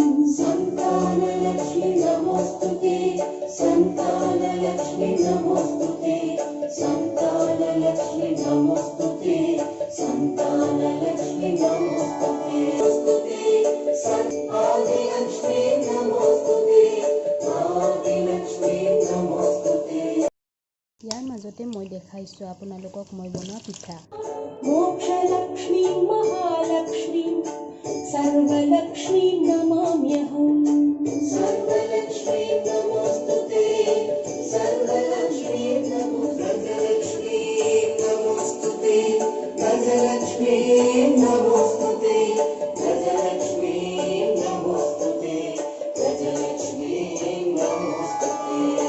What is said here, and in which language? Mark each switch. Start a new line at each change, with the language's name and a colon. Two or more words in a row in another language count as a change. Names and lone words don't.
Sanskrit: सन्तानलक्ष्मी नमोस्तुते, सन्तानलक्ष्मी नमोस्तुते, सन्तानलक्ष्मी नमोस्तुते, सन्तानलक्ष्मी नमोस्तुते, आदिलक्ष्मी नमोस्तुते, आदिलक्ष्मी नमोस्तुते।
Assamese: ইয়াৰ মাজতে মই দেখাইছোঁ আপোনালোকক মই বনোৱা পিঠা।
Sanskrit: मोक्षलक्ष्मी महालक्ष्मी सर्वलक्ष्मी नमाम्यहम्। सर्वलक्ष्मी नमोस्तुते, सर्वलक्ष्मी गजलक्ष्मी नमोस्तुते, गजलक्ष्मी नमोस्तुते, गजलक्ष्मी नमोस्तुते, गजलक्ष्मी नमोस्तुते।